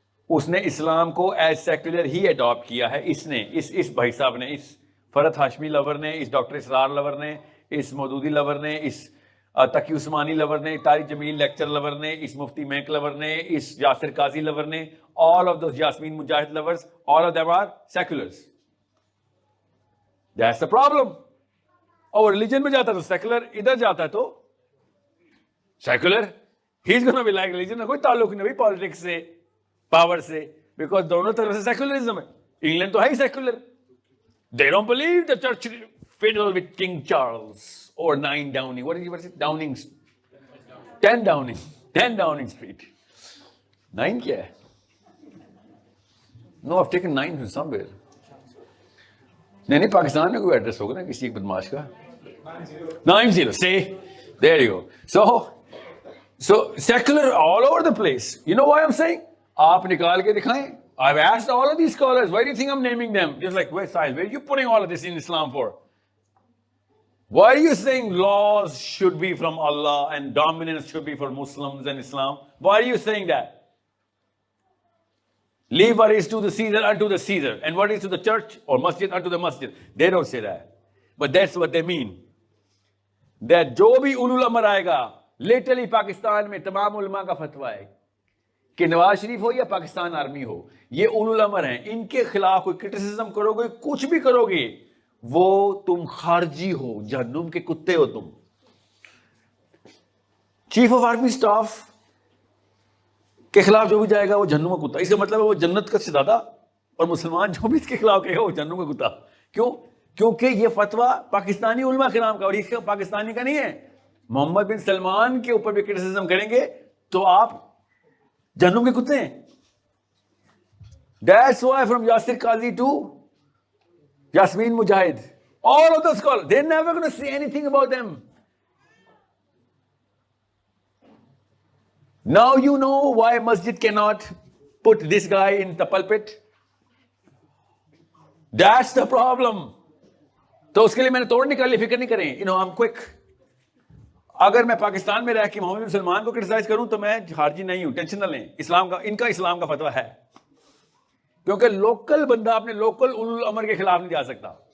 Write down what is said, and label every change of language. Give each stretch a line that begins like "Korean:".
Urdu: اس نے اسلام کو as secular ہی adapt کیا ہے. اس بھائی صاحب نے, اس فرحت ہاشمی لور نے, اس ڈاکٹر اسرار لور نے, اس مودودی لور نے, اس تقی عثمانی لور نے, طارق جمیل لیکچر لور نے, اس مفتی مینک لور نے, اس یاسر قاضی لور نے,
English: all of those Yasmeen Mujahid lovers, all of them are seculars. That's the problem.
Urdu: اور ریلیجن میں جاتا ہے تو سیکولر, ادھر جاتا ہے تو secular.
English: He is gonna be like religion.
Urdu: کوئی تعلق نہیں بھائی پالیٹکس سے, پاور سے, بیکاز دونوں طرف سے سیکولرزم ہے. انگلینڈ تو ہے ہی secular.
English: They don't believe the church fiddle with King Charles or 9 Downing. What is it? Downing. 10 Downing. 10 Downing Street.
Urdu: 9 کیا ہے؟
English: No, I've taken 9 from somewhere.
Urdu: نہیں, پاکستان میں کوئی ایڈریس ہوگا نا کسی ایک بدماش کا.
English: 90. See? There you go. So secular all over the place. You know why I'm saying?
Urdu: آپ نکال کے دکھائیں.
English: I've asked all of these scholars, why do you think I'm naming them? Just like, wait, Sahil, where are you putting all of this in Islam for? Why are you saying laws should be from Allah and dominance should be for Muslims and Islam? Why are you saying that? Leave what is to the Caesar unto the Caesar, and what is to the church or masjid unto the masjid. They don't say that. But that's what they mean.
Urdu: That جو بھی اولو الامر آئے گا, literally Pakistan میں تمام علماء کا فتویٰ ہے کہ نواز شریف ہو یا پاکستان آرمی ہو, یہ اولو الامر ہیں. ان کے خلاف کوئی کرٹیسزم کرو گے, کچھ بھی کرو گے, وہ تم خارجی ہو, جہنم کے کتے ہو تم. چیف آف آرمی اسٹاف کے خلاف جو بھی جائے گا وہ جہنم کا کتا. اس کا مطلب ہے وہ جنت کا شہزادہ, اور مسلمان جو بھی اس کے خلاف کہے گا وہ جہنم کا کتا. کیوں؟ کیونکہ یہ فتویٰ پاکستانی علماء کے نام کا, اور یہ پاکستانی کا نہیں ہے. محمد بن سلمان کے اوپر بھی کرٹیسزم کریں گے تو آپ جہنم کے کتے ہیں.
English: That's why from Yasir Qazi to Yasmeen Mujahid, all of those scholars, they're never going to say anything about them. Now you know why masjid cannot put this guy in the pulpit. That's the problem.
Urdu: تو اس کے لیے میں نے توڑ نکالی, فکر نہیں کریں.
English: I'm quick.
Urdu: اگر میں پاکستان میں رہ کے محمد بن سلمان کو کرٹیسائز کروں تو میں خارجی نہیں ہوں, ٹینشن نہ لیں. اسلام کا, ان کا اسلام کا فتویٰ ہے, کیونکہ لوکل بندہ اپنے لوکل اولو الامر کے خلاف نہیں جا سکتا.